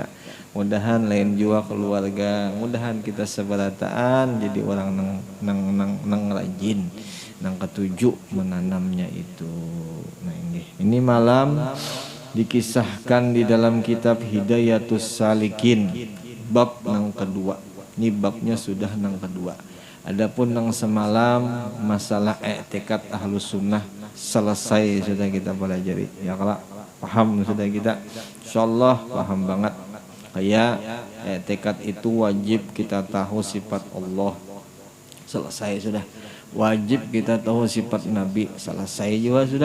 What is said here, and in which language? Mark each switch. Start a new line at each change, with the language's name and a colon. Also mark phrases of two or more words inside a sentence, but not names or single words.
Banjar: Mudahan lain juga keluarga, mudahan kita seberataan jadi orang nang rajin, nang ketujuh menanamnya itu. Nah ini malam dikisahkan di dalam kitab Hidayatus Salikin bab nang kedua. Ini babnya sudah nang kedua. Adapun nang semalam masalah i'tikad
Arabic: أهل السنة
Banjar: selesai sudah kita pelajari. Ya kalau paham sudah kita, insyaallah paham banget. Kayak i'tikad itu wajib kita tahu sifat Allah. Selesai sudah. Wajib kita tahu sifat Nabi. Selesai juga sudah.